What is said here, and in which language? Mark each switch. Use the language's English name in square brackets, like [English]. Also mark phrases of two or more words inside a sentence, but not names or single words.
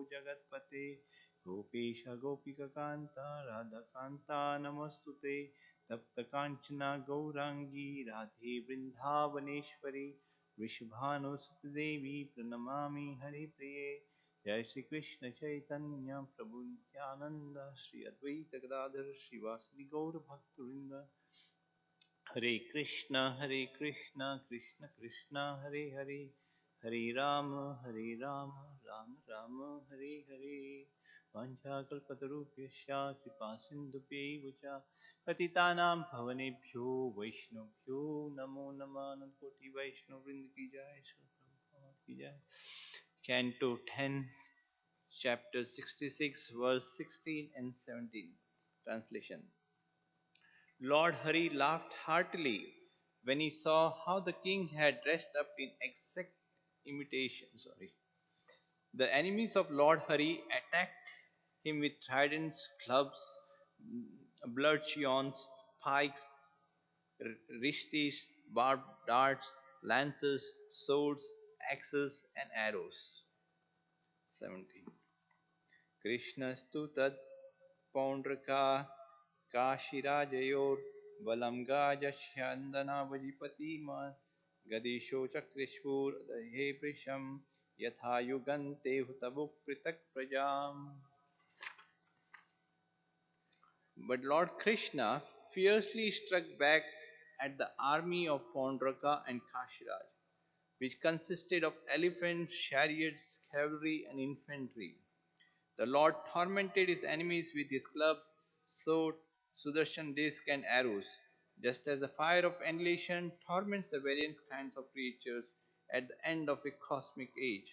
[Sanskrit] जगतपते गोपेश गोपिकांता राधाकांता नमस्तुते तप्त कांचना गौरांगी राधे वृंदावनेश्वरी वृषभानुसुत देवी प्रणमामि हरिप्रिये जय श्री कृष्ण चैतन्य प्रभु नित्यानंद श्री अद्वैत गदाधर श्रीवासदि गौर भक्तवृंद हरे कृष्ण कृष्ण कृष्ण हरे हरे हरे राम राम राम हरे हरे वाञ्छाकल्पतरुभ्यश्च कृपा सिन्धुभ्यैव च पतितानां भवनेभ्यो वैष्णवभ्यो नमो नमः [Hindi] अनंतकोटि वैष्णववृंद की जय श्री प्रभुपाद की जय [English] Canto 10 chapter 66 verse 16 and 17 translation. Lord Hari laughed heartily when he saw how the king had dressed up in exact imitation. The enemies of Lord Hari attacked him with tridents, clubs, bludgeons, pikes, rishtis, barbed darts, lances, swords, axes, and arrows. 17. [Sanskrit] कृष्णस्तु तत्पौण्ड्रका काशिराजयोर्बलं गाजस्यन्दनावजिपतिमा गदिशो चक्रेष्वुर्दहे वृषं यथा युगन्ते हुतबुः पृथक् प्रजाम्. [English] But Lord Krishna fiercely struck back at the army of Paundraka and Kashiraj, which consisted of elephants, chariots, cavalry, and infantry. The Lord tormented his enemies with his clubs, sword, Sudarshan disc, and arrows, just as the fire of annihilation torments the various kinds of creatures at the end of a cosmic age.